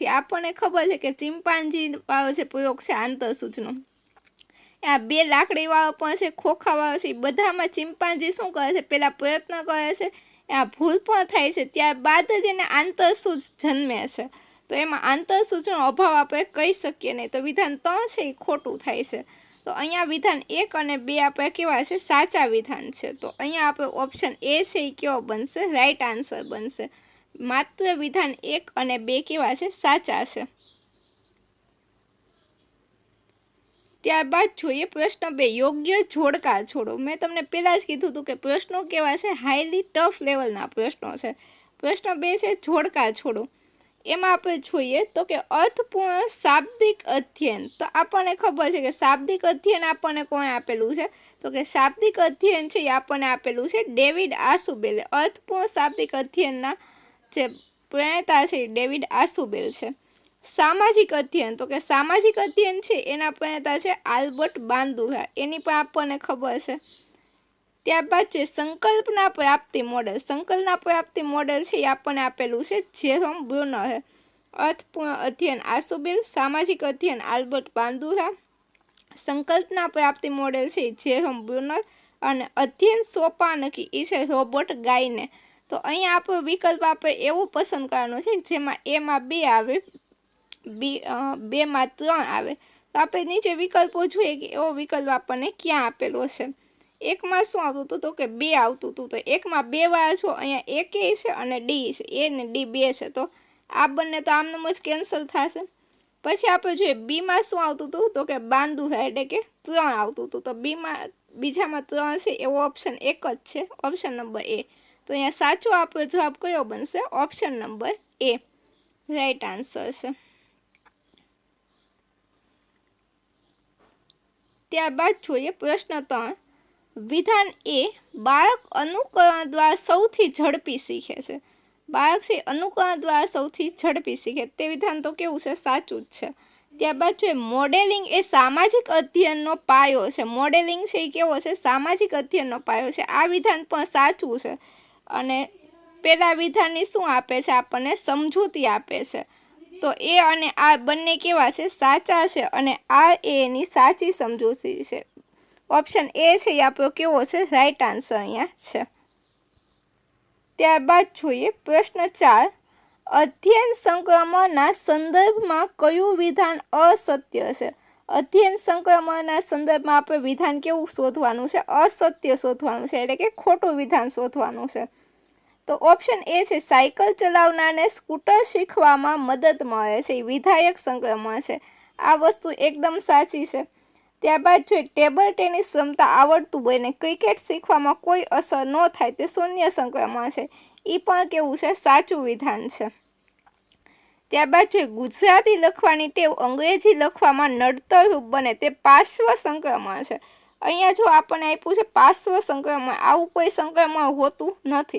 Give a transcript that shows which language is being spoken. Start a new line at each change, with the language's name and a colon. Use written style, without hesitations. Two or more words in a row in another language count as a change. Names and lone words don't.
Gujarati: આપણે ખબર છે કે ચિંપાંજી વાળો જે પ્રયોગ છે આંતરસૂઝનો, આ 2 લાકડી વાળો પણ છે, ખોખા વાળો છે, બધામાં ચિંપાંજી શું કરે છે, પેલા પ્રયત્ન કરે છે, આ ભૂલ પણ થાય છે, ત્યારબાદ જ એને આંતરસૂઝ જન્મે છે। તો એમાં આંતરસૂઝનો અભાવ આપણે કહી શકીએ નહીં। તો વિધાન 3 છે એ ખોટું થાય છે. તો અહીંયા વિધાન 1 અને 2 આપણે કેવા છે સાચા વિધાન છે। તો અહીંયા આપણે ઑપ્શન એ છે એ કેવો બનશે,
English: right answer
Gujarati: બનશે। માત્ર વિધાન 1 અને 2 કેવા છે સાચા છે। ત્યારબાદ જોઈએ પ્રશ્ન 2, યોગ્ય જોડકા છોડો। મેં તમને પહેલા જ કીધું હતું કે પ્રશ્નો કેવા છે
English: highly tough
Gujarati: લેવલના પ્રશ્નો છે। પ્રશ્ન 2 છે જોડકા છોડો। એમાં આપણે જોઈએ તો કે અર્થપૂર્ણ શાબ્દિક અધ્યયન। તો આપણે ખબર છે કે શાબ્દિક અધ્યયન આપણે કોણે આપેલું છે, તો કે શાબ્દિક અધ્યયન છે એ આપણે આપેલું છે ડેવિડ આસુબેલે। અર્થપૂર્ણ શાબ્દિક અધ્યયનના જે પ્રણેતા છે ડેવિડ આસુબેલ છે। સામાજિક અધ્યયન, તો કે સામાજિક અધ્યયન છે એના પ્રણેતા છે આલ્બર્ટ બાંદુરા, એની પણ આપણે ખબર છે। ત્યારબાદ છે સંકલ્પના પ્રાપ્તિ મૉડલ। સંકલ્પના પ્રાપ્તિ મૉડલ છે આપણે આપેલું છે જેરોમ બ્રુનર હૈ। અર્થપૂર્ણ અધ્યયન આસુબેલ, સામાજિક અધ્યયન આલ્બર્ટ બાંદુરા, સંકલ્પના પ્રાપ્તિ મૉડલ છે જેરોમ બ્રુનર અને અધ્યયન સોપાનકી એ છે રૉબર્ટ ગાઇને। તો અહીંયા આપણો વિકલ્પ આપણે એવો પસંદ કરવાનો છે જેમાં એ માં 2 આવે, બી 2 માં 3 આવે। તો આપણે નીચે વિકલ્પો જોઈએ કે એવો વિકલ્પ આપણે ક્યાં આપેલો છે। 1 માં શું આવતું હતું તો કે 2 આવતું હતું। તો 1 માં 2 વાળા છો, અહીંયા 1 એ છે અને ડી છે, એ ને ડી 2 છે। તો આ બંને તો આમનેમ જ કેન્સલ થશે। પછી આપણે જોઈએ બી માં શું આવતું હતું તો કે બાંદુરા એટલે કે 3 આવતું હતું। તો બી માં બીજામાં 3 છે એવો ઑપ્શન 1 જ છે,
English: option number
Gujarati: ए। તો અહીંયા સાચો આપણો જવાબ કયો બનશે,
English: option number A right answer
Gujarati: છે। ત્યારબાદ જોઈએ પ્રશ્ન 3, વિધાન એ, બાળક અનુકરણ દ્વારા સૌથી ઝડપી શીખે છે। બાળક છે અનુકરણ દ્વારા સૌથી ઝડપી શીખે, તે વિધાન તો કેવું છે સાચું જ છે। ત્યારબાદ જોઈએ મૉડેલિંગ એ સામાજિક અધ્યયનનો પાયો છે। મૉડેલિંગ છે એ કેવો છે સામાજિક અધ્યયનનો પાયો છે। આ વિધાન પણ સાચું છે। અને પેલા વિધાનની શું આપે છે, આપણે સમજૂતી આપે છે। તો એ અને આ બંને કેવા છે સાચા છે અને આ એની સાચી સમજૂતી છે। ઑપ્શન એ છે એ આપણો કેવો છે
English: right answer
Gujarati: અહીંયા છે। ત્યારબાદ જોઈએ પ્રશ્ન 4, અધ્યયન સંક્રમણના સંદર્ભમાં કયું વિધાન અસત્ય છે। અધ્યયન સંક્રમણના સંદર્ભમાં આપણે વિધાન કેવું શોધવાનું છે, અસત્ય શોધવાનું છે, એટલે કે ખોટું વિધાન શોધવાનું છે। તો ઑપ્શન એ છે સાઇકલ ચલાવનારને સ્કૂટર શીખવામાં મદદ મળે છે, વિધાયક સંક્રમણ છે। આ વસ્તુ એકદમ સાચી છે. ત્યારબાદ જો ટેબલ ટેનિસ રમતા આવડતું હોય ને ક્રિકેટ શીખવામાં કોઈ અસર ન થાય તે શૂન્ય સંક્રમણ છે, એ પણ કેવું છે? સાચું વિધાન છે. ત્યારબાદ જો ગુજરાતી લખવાની ટેવ અંગ્રેજી લખવામાં નડતરરૂપ બને તે પાર્શ્વ સંક્રમણ છે. અહીંયા જો આપણને આપ્યું છે પાર્શ્વ સંક્રમણ, આવું કોઈ સંક્રમણ હોતું નથી.